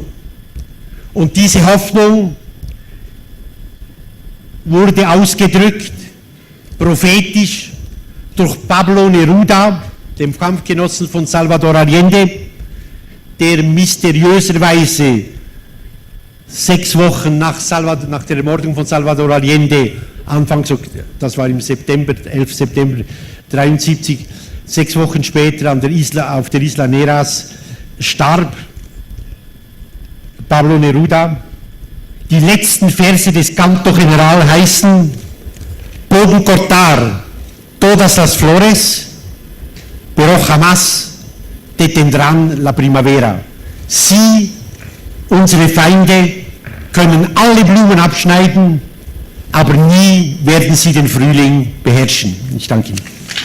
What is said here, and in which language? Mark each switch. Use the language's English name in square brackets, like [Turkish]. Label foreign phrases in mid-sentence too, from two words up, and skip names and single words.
[German] Und diese Hoffnung wurde ausgedrückt, prophetisch, durch Pablo Neruda, dem Kampfgenossen von Salvador Allende, der mysteriöserweise 6 Wochen nach der Ermordung von Salvador Allende, das war im September, 11. September 1973, 6 Wochen später auf der Isla Neras starb. Pablo Neruda. Die letzten Verse des Canto General heißen: [Spanish] Pueden cortar todas las flores, pero jamás detendrán la primavera. [German] Sie, unsere Feinde, können alle Blumen abschneiden, aber nie werden sie den Frühling beherrschen. Ich danke Ihnen.